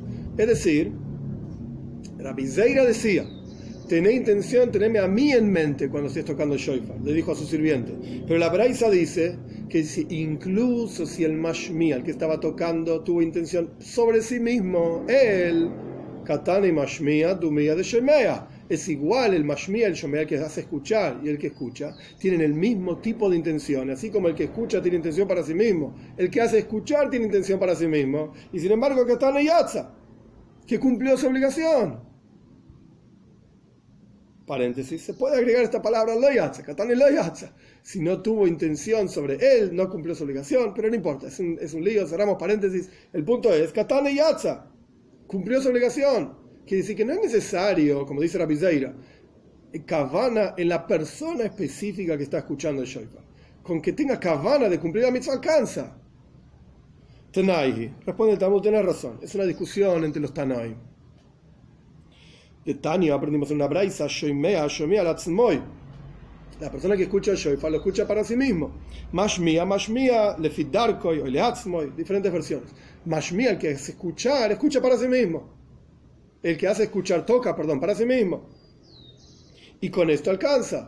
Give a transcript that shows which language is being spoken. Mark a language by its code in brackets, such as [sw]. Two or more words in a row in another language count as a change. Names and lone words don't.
[es] Es decir, Rabbi Zeira decía: tené intención, teneme a mí en mente cuando estés tocando el shofar. Le dijo a su sirviente. Pero la Braisa dice que incluso si el mashmia, el que estaba tocando, tuvo intención sobre sí mismo, él, [arc] קתני משמיע דומיא דשומע, [es] es igual el mashmia, el shemea, que hace escuchar y el que escucha, tienen el mismo tipo de intención. Así como el que escucha tiene intención para sí mismo, el que hace escuchar tiene intención para sí mismo. Y sin embargo, [arc] קתני יצא, [es] que cumplió su obligación. Paréntesis, se puede agregar esta palabra [arc] לא יצא קתני לא יצא. [es] Si no tuvo intención sobre él, no cumplió su obligación, pero no importa, es un lío, cerramos paréntesis. El punto es, [arc] קתני יצא, [es] cumplió su obligación. Quiere decir que no es necesario, como dice Rabbi Zeira, kavana en la persona específica que está escuchando el shofar. Con que tenga kavana de cumplir la mitzvah alcanza. Tanaihi, responde el Talmud, tenés razón, es una discusión entre los Tanaim. De Tania aprendimos en una braisa, [he] שומע לעצמו. [es] La persona que escucha el shofar lo escucha para sí mismo. [he] משמיע לפי דרכו או לעצמו, [es] diferentes versiones. Mashmia, el que hace escuchar, escucha para sí mismo. El que hace escuchar toca, para sí mismo. Y con esto alcanza.